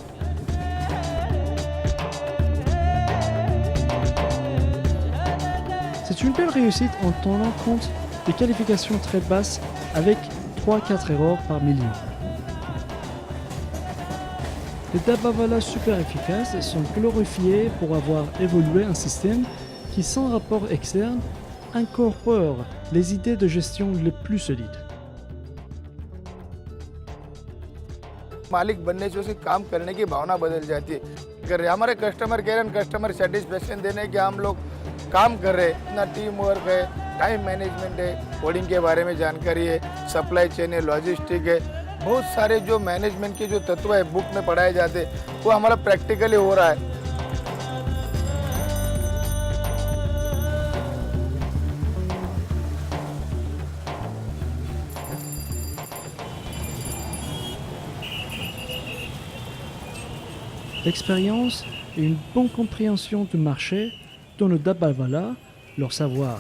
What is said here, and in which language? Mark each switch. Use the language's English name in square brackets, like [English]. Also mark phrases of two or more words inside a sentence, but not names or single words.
[French] C'est une belle réussite en tenant compte des qualifications très basses avec 3-4 erreurs par million. Les Dabbavala super efficaces sont glorifiés pour avoir évolué un système qui, sans rapport externe, incorpore les idées de gestion les plus solides. [Hindi] मालिक बनने से उसे काम करने की भावना बदल जाती है। अगर हमारे [English] customer care and customer satisfaction [Hindi] देने के हम लोग काम कर रहे हैं, इतना [English] team work [Hindi] है, [English] time management [Hindi] है, कोडिंग के बारे में जानकारी है, [English] supply chain [Hindi] है, लॉजिस्टिक है, बहुत सारे जो मैनेजमेंट के जो तत्व है बुक में पढ़ाए जाते वो हमारा प्रैक्टिकली हो रहा है। [French] L'expérience et une bonne compréhension du marché donnent aux Dabbavala leur savoir.